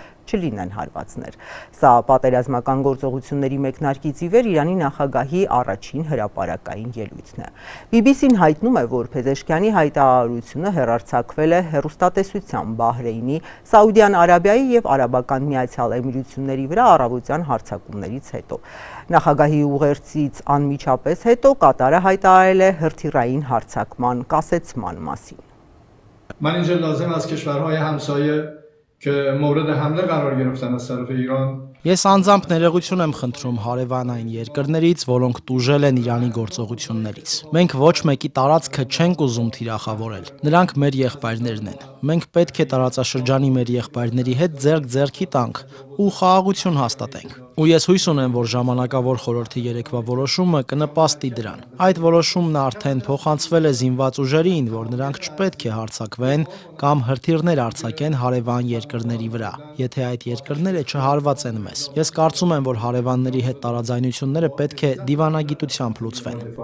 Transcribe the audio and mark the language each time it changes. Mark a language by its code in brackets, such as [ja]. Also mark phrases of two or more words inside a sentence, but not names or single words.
[hy] չլինեն հարվածներ։ Սա պատերազմական գործողությունների մեկնարկից ի վեր Իրանի նախագահի առաջին հրապարակային ելույթն է։ BBC-ն հայտնում է, որ Փեզեշքյանի հայտարարությունը հեռարձակվել է հեռուստատեսությամբ Բահրեյնի, Սաուդյան Արաբիայի եւ Արաբական Միացյալ Էմիրությունների վրա առավոտյան հարձակումներից հետո։ Նախագահի ուղերձից անմիջապես հետո Կատարը հայտարարել է հրթիռային հարձակման կասեցման մասին։ [fa] من اینجا لازم از کشورهای همسایه که مورد حمله قرار گرفتن از طرف ایران [hy] Ես անձամբ ներողություն եմ խնդրում հարևանային երկրներից, որոնք տուժել են Իրանի գործողություններից։ Մենք ոչ մեկի տարածքը չենք ուզում թիրախավորել։ Նրանք մեր եղբայրներն են։ Մենք պետք է տարածաշրջանի մեր եղբայրների հետ ձեռք-ձեռքի տանք ու խաղաղություն հաստատենք։ Ու ես հույս ունեմ, որ ժամանակավոր խորհրդի երեկվա որոշումը կնպաստի դրան։ Այդ որոշումն արդեն փոխանցվել է զինված ուժերին, որ նրանք չպետք է հարձակվեն կամ հրթիռներ արձակեն հարևան երկրների վրա, եթե այդ երկրները չհարվածեն մեզ։ Ես կարծում եմ, որ հարևանների հետ տարաձայնությունները պետք է դիվանագիտությամբ լուծվեն։